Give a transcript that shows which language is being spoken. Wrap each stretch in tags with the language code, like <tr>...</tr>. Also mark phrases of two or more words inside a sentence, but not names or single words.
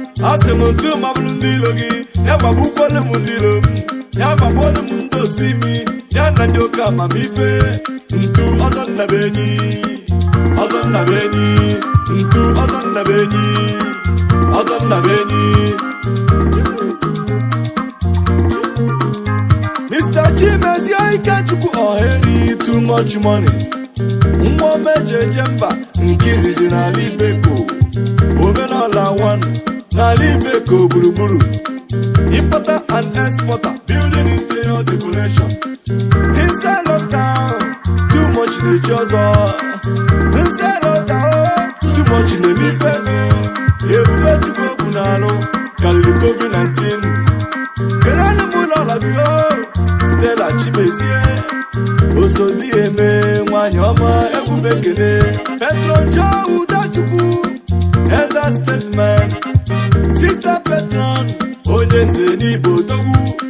<ig>A sị m ntu magburu ndị iro gị, ya gbagbukwala m ndị iro m, ya gbagbuola m ndị osu imi, ya na ndị oke amamife. Ntu Ọzọ Nnabenyi, Ọzọ Nnabenyi, Ntu Ọzọ Nnabenyi, Ọzọ Nnabenyi. Mister Chimezie Ikechukwu Oheri,</ig> <en>too much money.</en> <ig>Nwa ome eji eje mba, nke izizi n'ala Ibeko. Omenala one, n'ala Ibeko gburugburu.</ig> <en>Importer and exporter, building interior decoration. Inside lockdown, too much</en> <ig>na-eji ọzọ.</ig> <en>Inside lockdown, too much</en> <ig>na-eme ife ego. Ebube Chukwu okwu na-arụ, karịrị covid nineteen. Kedu ụlọ ọrụ gị, o? Stella Chimezie, Osodi Eme, nwanyị ọma, egwu m ekene. Petron Joe Udachukwu,</ig> <en>Elder Statesman,</en> <ig>Sister Petron, onye nze n'Igbo Odogwu.</ig>